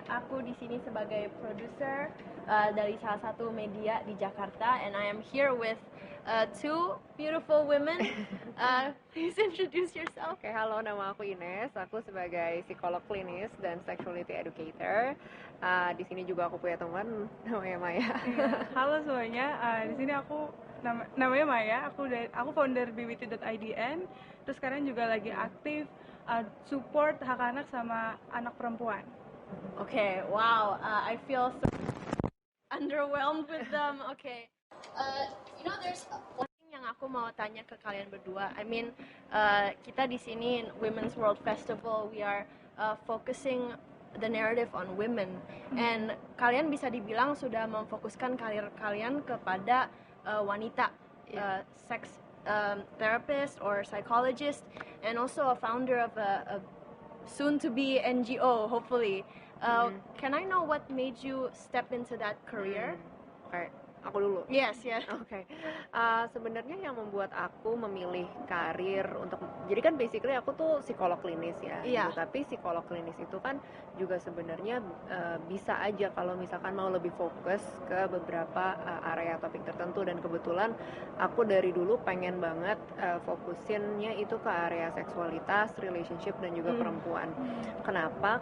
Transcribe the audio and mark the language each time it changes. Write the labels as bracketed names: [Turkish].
[Indonesian] Aku di sini sebagai produser dari salah satu media di Jakarta, [English] and I am here with two beautiful women. Please introduce yourself. [Indonesian] Oke, halo, nama aku Ines. Aku sebagai psikolog klinis dan sexuality educator. Di sini juga aku punya teman namanya Maya. Halo semuanya, di sini aku namanya Maya. Aku founder BBT.IDN. Terus sekarang juga lagi aktif support hak anak sama anak perempuan. [English] Okay, wow, I feel so underwhelmed with them. Okay, there's one thing [Indonesian] yang aku mau tanya ke kalian berdua. [English] I mean, [Indonesian] kita di sini [English] in Women's World Festival, we are focusing the narrative on women, and [Indonesian] kalian bisa dibilang sudah memfokuskan karir kalian kepada wanita, [English] sex therapist or psychologist, and also a founder of a soon to be NGO, hopefully. Can I know what made you step into that career? [Indonesian] Oke, aku dulu. [English] Yes, yeah. [Indonesian] Oke, sebenarnya yang membuat aku memilih karir untuk, jadi kan basically aku tuh psikolog klinis ya, Iya. gitu. Tapi psikolog klinis itu kan juga sebenarnya bisa aja kalau misalkan mau lebih fokus ke beberapa area topik tertentu, dan kebetulan aku dari dulu pengen banget fokusinnya itu ke area seksualitas, relationship, dan juga perempuan. Kenapa?